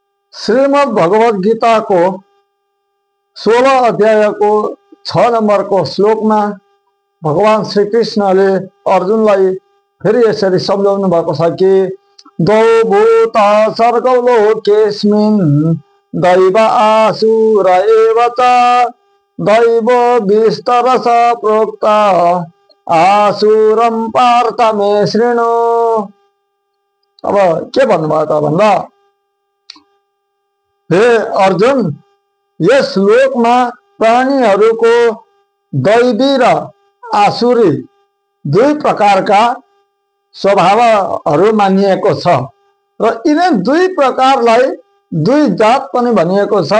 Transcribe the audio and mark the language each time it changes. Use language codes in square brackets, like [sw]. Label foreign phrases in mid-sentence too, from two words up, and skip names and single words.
[ne] श्रीमद् भगवद गीता को 16 अध्याय को 6 नंबर को श्लोक में भगवान श्री कृष्णले अर्जुनलाई फेरि यसरी सम्झाउनु भएको छ कि [sa] द्वौ भूता सर्गौ लोकेस्मिन् दैव आसुर एव च दैव विस्तरस प्रोक्ता आसुरम पार्थ मे शृणु। [ne] अब के भन्नुभयो त भन्दा हे अर्जुन, यस श्लोकमा प्राणीहरूको दैवी र आसुरी दुई प्रकारका स्वभावहरू मानिएको छ र यिनै दुई प्रकारलाई दुई जात पनि भनिएको छ।